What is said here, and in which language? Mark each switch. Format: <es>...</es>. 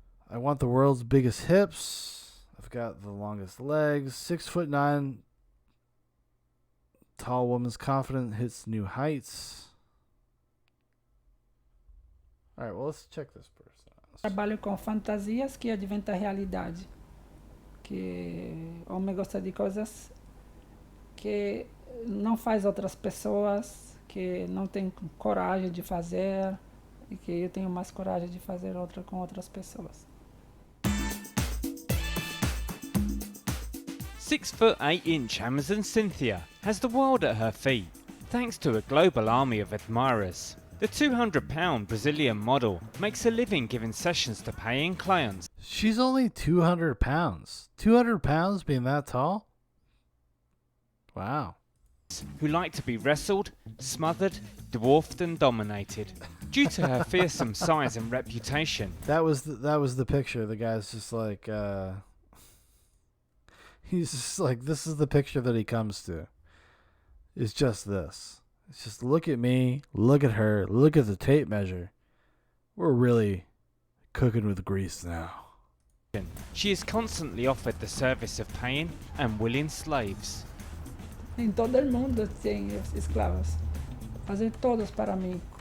<en>I want the world's biggest hips. I've got the longest legs. 6'9" tall woman's confidence hits new heights. All right, well, let's check this person out.</en> <pt>Trabalho com fantasias que advêm da realidade. Que homem gosta de coisas que não faz outras pessoas, que não tem coragem de fazer, e que eu tenho mais coragem de fazer com outras pessoas.</pt> <en>6'8" Amazon Cynthia has the world at her feet, thanks to a global army of admirers. The 200-pound Brazilian model makes a living giving sessions to paying clients. She's only 200 pounds. 200 pounds being that tall? Wow. Who like to be wrestled, smothered, dwarfed and dominated. Due to her fearsome size and reputation. That was the picture. The guy's just like, he's just like, this is the picture that he comes to. It's just this. It's just look at me, look at her, look at the tape measure. We're really cooking with grease now. She is constantly offered the service of paying and willing slaves.</en> <pt>Em todo o mundo tem escravos. Fazem todos para mim.</pt>